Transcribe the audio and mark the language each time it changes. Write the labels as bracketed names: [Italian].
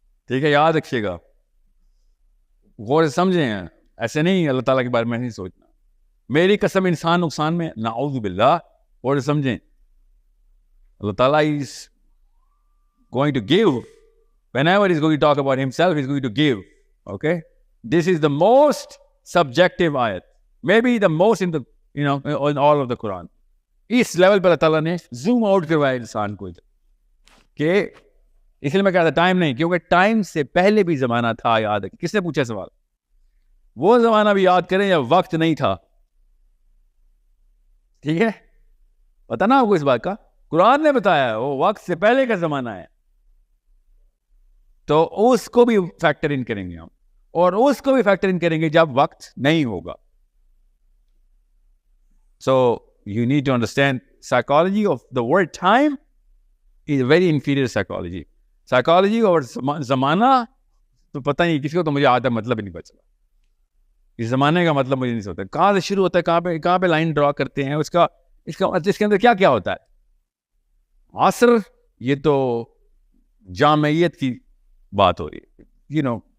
[Urdu] ٹھیک ہے، یاد رکھیے گا، غور سے سمجھیں. ایسے نہیں اللہ تعالیٰ کے بارے میں نہیں سوچنا. میری قسم انسان نقصان میں، نعوذ باللہ. غور سے سمجھیں، اللہ تعالیٰ [English] is going to give. Whenever he's going to talk about himself, he's going to give. Okay? This is the most subjective ayat. Maybe the most in the, in all of the Quran. [Urdu] اس level پر اللہ تعالیٰ نے zoom out کروایا انسان کو کہ اس لیے میں کہا تھا ٹائم نہیں، کیونکہ ٹائم سے پہلے بھی زمانہ تھا. یاد ہے کس نے پوچھا سوال؟ وہ زمانہ بھی یاد کریں یا وقت نہیں تھا. ٹھیک ہے، پتا نا آپ کو اس بات کا؟ قرآن نے بتایا وہ وقت سے پہلے کا زمانہ ہے، تو اس کو بھی فیکٹر ان کریں گے ہم، اور اس کو بھی فیکٹر ان کریں گے جب وقت نہیں ہوگا. [English] So you need to understand psychology of the word time is a very inferior psychology. [Urdu] Psychology اور زمانہ تو پتہ نہیں کسی کو، تو مجھے آدھا مطلب ہی نہیں پتا. اس زمانے کا مطلب مجھے نہیں سوچتا کہاں سے شروع ہوتا ہے، کہاں پہ لائن ڈرا کرتے ہیں، اس کے اندر کیا کیا ہوتا ہے. عصر یہ تو جامعیت کی بات ہو رہی ہے.